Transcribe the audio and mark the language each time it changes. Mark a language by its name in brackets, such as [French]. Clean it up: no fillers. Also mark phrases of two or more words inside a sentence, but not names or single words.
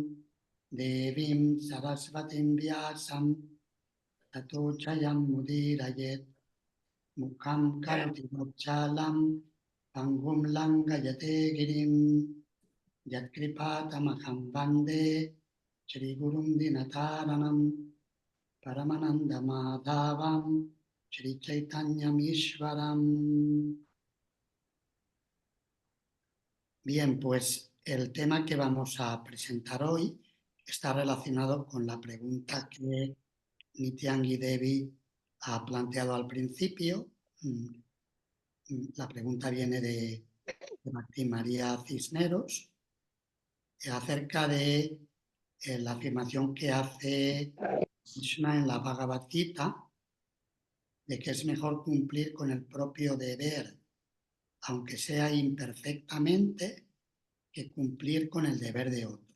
[Sanskrit] देवीं सरस्वतीं व्यासं ततो जयम् उदीरयेत् मूकं करोति वाचालं पङ्गुं लङ्घयते गिरिं यत्कृपा तमहं वन्दे श्री गुरुं दीनतारणम् परमानन्द माधवं श्री चैतन्य ईश्वरम्. [Spanish] Bien, pues el tema que vamos a presentar hoy está relacionado con la pregunta que Nityangi Devi ha planteado al principio. La pregunta viene de Martín María Cisneros acerca de la afirmación que hace Krishna en la Bhagavad Gita de que es mejor cumplir con el propio deber, aunque sea imperfectamente, que cumplir con el deber de otro.